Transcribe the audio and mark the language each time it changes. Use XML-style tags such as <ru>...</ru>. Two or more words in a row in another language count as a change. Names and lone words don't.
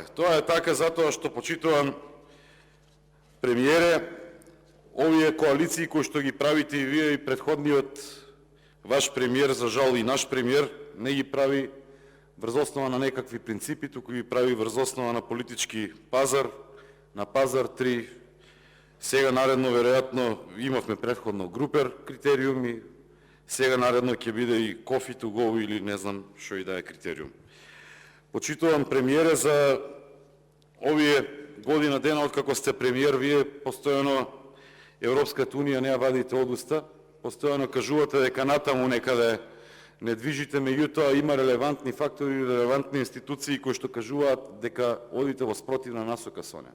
<mk>Тоа е така затоа што, почитуван премиере, овие коалиции кои што ги правите и вие и предходниот ваш премиер, за жал и наш премиер, не ги прави врз основа на некакви принципи, туку ги прави врз основа на политички пазар, на пазар 3. Сега наредно, веројатно, имавме предходно групер критериуми, сега наредно ќе биде и</mk> <en>coffee to go</en> <mk>или не знам што и да е критериум. Почитувам премиере, за овие година дена откако сте премиер, вие постојано Европската унија не ја вадите од уста, постојано кажувате дека натаму некаде не движите, меѓутоа има релевантни фактори, релевантни институции кои што кажуваат дека одите во спротивна насока со неа.</mk>